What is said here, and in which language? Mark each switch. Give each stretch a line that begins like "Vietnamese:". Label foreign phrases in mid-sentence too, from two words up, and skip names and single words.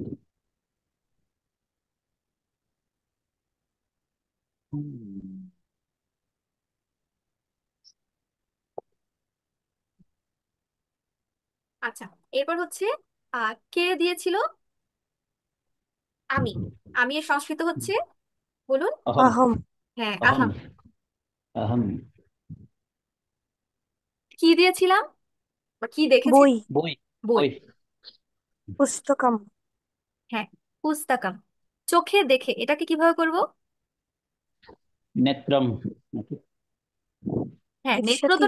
Bangla: আচ্ছা, এরপর হচ্ছে কে দিয়েছিল? আমি। আমি এর সংস্কৃত হচ্ছে, বলুন। अहम। অহম। হ্যাঁ, अहम। আহাম। अहम। কি দিয়েছিলাম বা কি দেখেছি? বই। बोई। বই। बोई। পুস্তকম। হ্যাঁ, পুস্তাকাম। চোখে দেখে এটাকে কিভাবে করব? नेत्रम। হ্যাঁ, নেত্র তো,